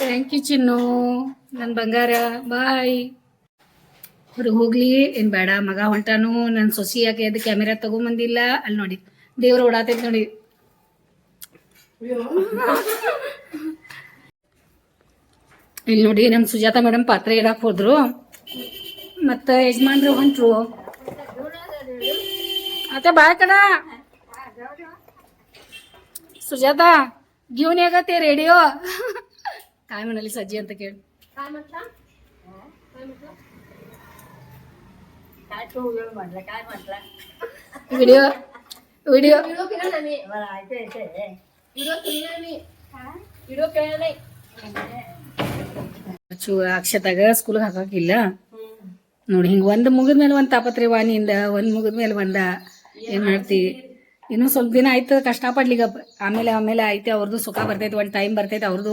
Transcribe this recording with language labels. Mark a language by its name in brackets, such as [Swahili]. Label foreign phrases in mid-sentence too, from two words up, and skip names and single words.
[English] thank you [Kannada] ಚಿನ್ನು ನನ್ನ ಬಂಗಾರ ಬಾಯ್. ಹೊರಗೆ ಹೋಗ್ಲಿ ಏನು ಬೇಡ, ಮಗ ಹೊಂಟಾನು. ನನ್ನ ಸೊಸಿ ಯಾಕೆ ಅದು ಕ್ಯಾಮೆರಾ ತಗೊಂಬಂದಿಲ್ಲ. ಅಲ್ಲಿ ನೋಡಿ ದೇವ್ರು ಓಡಾತೈತೆ ನೋಡಿ. ಇಲ್ಲಿ ನೋಡಿ ನಮ್ಮ ಸುಜಾತ ಮೇಡಮ್ ಪಾತ್ರೆ ಇಡಕ್ಕೆ ಹೋದ್ರು, ಮತ್ತು ಯಜಮಾನ್ರು ಹೊಂಟ್ರು. [Marathi] आता बाय करा सुजाता घेऊन ये का ते रेडिओ. काय म्हणाली सज्जी [Kannada] ಅಂತ ಕೇಳಿ. [Marathi] काय म्हटलं काय तू म्हटलं काय म्हटलं व्हिडिओ व्हिडिओ मला ऐकू येते [Kannada] ಅಕ್ಷತಾಗ ಸ್ಕೂಲ್ಗೆ ಹಾಕಾಕಿಲ್ಲ ನೋಡಿ. ಹಿಂಗೆ ಒಂದು ಮುಗಿದ್ಮೇಲೆ ಒಂದು ತಾಪತ್ರೆ ವಾಣಿಯಿಂದ, ಒಂದು ಮುಗಿದ್ಮೇಲೆ ಒಂದ ಏನು ಮಾಡ್ತಿ. ಇನ್ನೂ ಸ್ವಲ್ಪ ದಿನ ಆಯ್ತು ಕಷ್ಟಪಡ್ಲಿಗಪ್ಪ, ಆಮೇಲೆ ಐತೆ ಅವ್ರದ್ದು ಸುಖ ಬರ್ತೈತೆ, ಒಂದು ಟೈಮ್ ಬರ್ತೈತೆ ಅವ್ರದ್ದು.